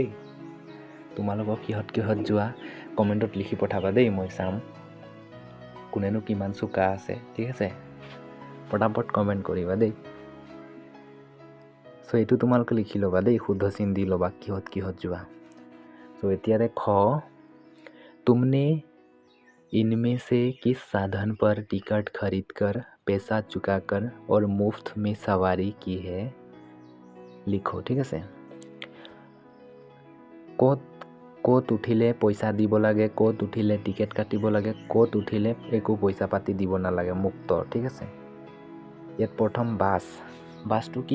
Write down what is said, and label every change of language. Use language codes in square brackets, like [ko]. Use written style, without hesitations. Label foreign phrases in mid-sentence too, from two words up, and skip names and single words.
[as] তোমালোকক কিহত যোৱা কমেণ্টত লিখি পঠাবা দেই, মই চাম কোনেনো কিমান চোকা আছে। ঠিক আছে, পটাপট কমেণ্ট কৰিবা দেই। চ' এইটো তোমালোকে লিখি ল'বা দেই, শুদ্ধ চিন দি ল'বা কিহত যোৱা। চ' এতিয়াৰে খ, [hi] तुमने इनमें से किस साधन पर टिकट खरीदकर पैसा चुकाकर और मुफ्त में सवारी की है, [as] লিখো। ঠিক আছে। ক'ত উঠিলে পইচা দিব লাগে, ক'ত উঠিলে টিকেট কাটিব লাগে, ক'ত উঠিলে একো পইচা পাতি দিব নালাগে, মুক্ত। ঠিক আছে। ইয়াত প্ৰথম বাছটো কি?